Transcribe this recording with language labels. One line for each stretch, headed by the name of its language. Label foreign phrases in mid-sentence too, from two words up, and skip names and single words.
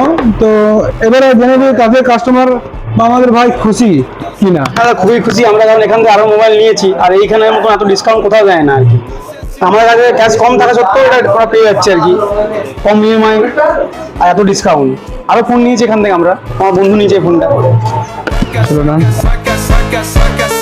Bangla: তো এবারে জেনে নিই কাছে কাস্টমার বা আমাদের ভাই খুশি কিনা। আমরা খুবই খুশি আমরা, কারণ এখান থেকে আরো মোবাইল নিয়েছি আর এইখানে মতন এত ডিসকাউন্ট কোথাও দেয় না আর কি। আমাদের কাছে ক্যাশ কম থাকা সত্ত্বেও এটা ওরা পেয়ে যাচ্ছে আর কি, কম ইএমআই আর এত ডিসকাউন্ট। আরো ফোন নিয়েছি এখান থেকে আমরা, আমার বন্ধু নিয়েছে এই ফোনটা। চলো না।
Portuguese: Vai que essa, vai que essa, vai que